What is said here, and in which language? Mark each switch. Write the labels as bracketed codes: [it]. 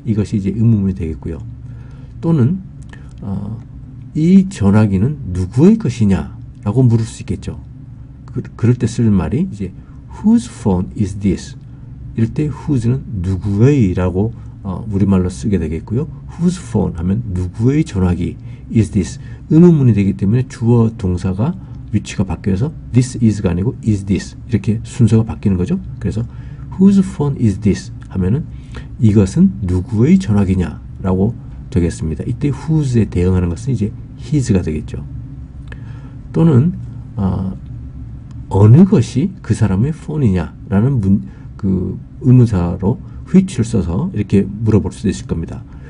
[ko] 이것이 이제 의문문이 되겠고요. 또는 이 전화기는 누구의 것이냐 라고 물을 수 있겠죠. 그럴 때 쓰는 말이 이제 [en] Whose phone is this? [ko] 이럴 때 whose는 누구의 라고 우리말로 쓰게 되겠고요. [en] Whose phone [ko] 하면 누구의 전화기 [en] is this? [ko] 의문문이 되기 때문에 주어 동사가 위치가 바뀌어서 this is가 아니고 is this 이렇게 순서가 바뀌는 거죠. 그래서 [en] whose phone is this [ko] 하면은 이것은 누구의 전화기냐 라고 되겠습니다. 이때 whose에 대응하는 것은 이제 his가 되겠죠. 또는 어느 것이 그 사람의 폰이냐 라는 그 의문사로 which를 써서 이렇게 물어볼 수도 있을 겁니다.